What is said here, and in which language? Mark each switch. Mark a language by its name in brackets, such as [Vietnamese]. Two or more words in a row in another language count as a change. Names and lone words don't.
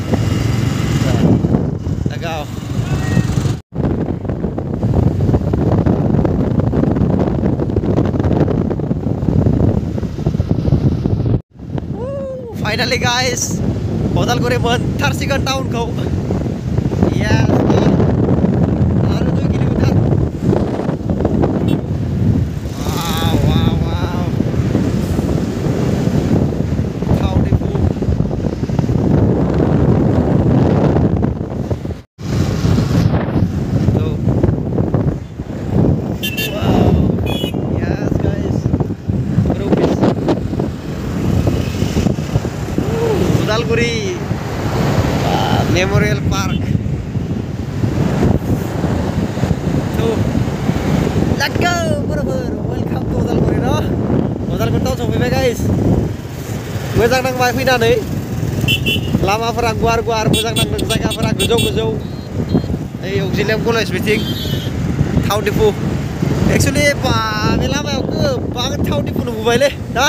[Bodo] tagaw [English] finally guys [Bodo] Udalguri मोनथारसिगोन टाउनखौ [English] Yes, baru 2 kilometer. Wow. How they move. So, wow. Yes, guys. Progress. Udalguri Memorial Park. Let's go, brother. Welcome to Udalguri no. Udalguri [Bodo] टाउन सफैबाय गाइस. मोजां नांबाय फैनानै. लामाफोरा गुवार मोजां नांदों जायगाफोरा गोजौ. ओइ अक्जिलियाम कलेज बिथिं थाव डिपु. एक्चुअली बे लामायाव गोबां थाव डिपु नुबोबायलै ना?